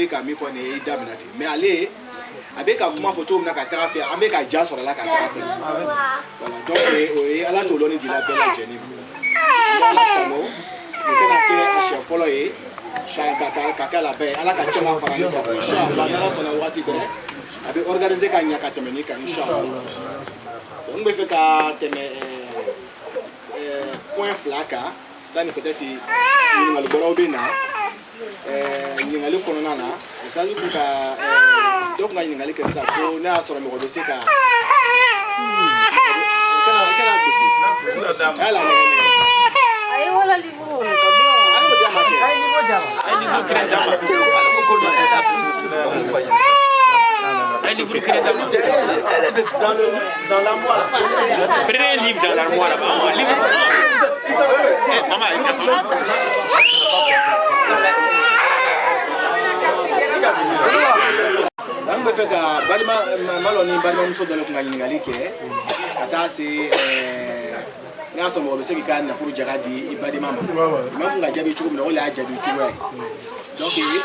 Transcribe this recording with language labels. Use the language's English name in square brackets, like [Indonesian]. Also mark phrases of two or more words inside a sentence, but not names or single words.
[Bambara] bɛ ka min fɔ nin ye i da minɛ ten mais ale a bɛ ka kuma fɔ cogo min na ka taga fɛ an bɛ ka ja sɔrɔ a la ka taga fɛ [French] voilà donc [Bambara] o ye ala t'o lɔnni dila bɛɛ lajɛlen ma ala tano nin kana kɛ a siɲɛ fɔlɔ ye ka kɛ laban ye ala ka caman fara ɲɔgɔn kan inshallah n'ala sɔnna waati bɛɛ a bɛ organiser ka ɲɛ ka tɛmɛ nin kan inshallah n bɛ fɛ ka tɛmɛ point fila kan sani peut-être ɲininkali bɔraw bɛ na ɲininkali kɔnɔna na misali bɛ ka dɔ kun ka ɲininkali kɛ sisan ko ne y'a sɔrɔ mɔgɔ bɛ se ka kana gosi yala ayi wala liburu ayi o diya ma kɛ ayi liburu diya ma ayi liburu kire d'a ma ayi liburu kire d'a ma [French] dans l'armoire. prenez un livre dans l'armoire là-bas livre maman il y a son [Bambara] an bɛ fɛ ka balima malo ni balimamuso dɔ le kun ka ɲininkali kɛ ka taa se n'a y'a sɔrɔ mɔgɔ bɛ se k'i ka nafolo jaga di i badima ma i ma kun ka jaabi cogo min na o de y'a jaabi cogoya ye donc i